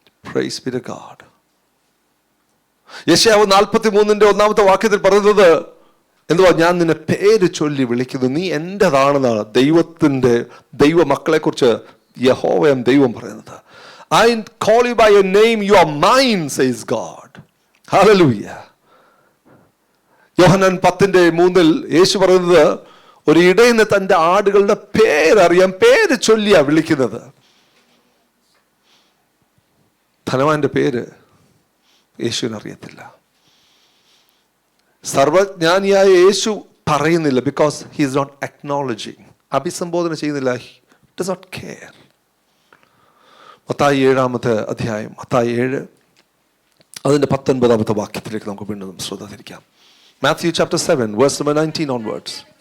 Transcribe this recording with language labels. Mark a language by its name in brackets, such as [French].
[English] Praise be to God. [Malayalam] യെശയ്യാവ് 43:1 വാക്യത്തിൽ പറയുന്നത് എന്തുവാ? ഞാൻ നിന്നെ പേര് ചൊല്ലി വിളിക്കുന്നു, നീ എൻ്റെതാണെന്നാണ് ദൈവ മക്കളെ കുറിച്ച് യഹോവ ദൈവം പറയുന്നത്. [English] I call you by your name, you are mine, says God. Hallelujah. [Malayalam] യോഹന്നാൻ 10:3 യേശു പറയുന്നത്, ഒരു ഇടയന് തൻ്റെ ആടുകളുടെ പേരറിയാം, പേര് ചൊല്ലിയാ വിളിക്കുന്നത്. ധനവാന്റെ പേര് യേശുവിന് അറിയത്തില്ല. സർവജ്ഞാനിയായ യേശു പറയുന്നില്ല, [English] because he is not acknowledging, [Malayalam] അഭിസംബോധന ചെയ്യുന്നില്ല, [English] He does not care. [Malayalam] Mathai 7-ാമത്തെ അധ്യായം, മത്തായി 7 അതിൻ്റെ 19ാമത്തെ വാക്യത്തിലേക്ക് നമുക്ക് വീണ്ടും ശ്രദ്ധ തിരിക്കാം. [English] Matthew chapter 7 verse number 19 onwards.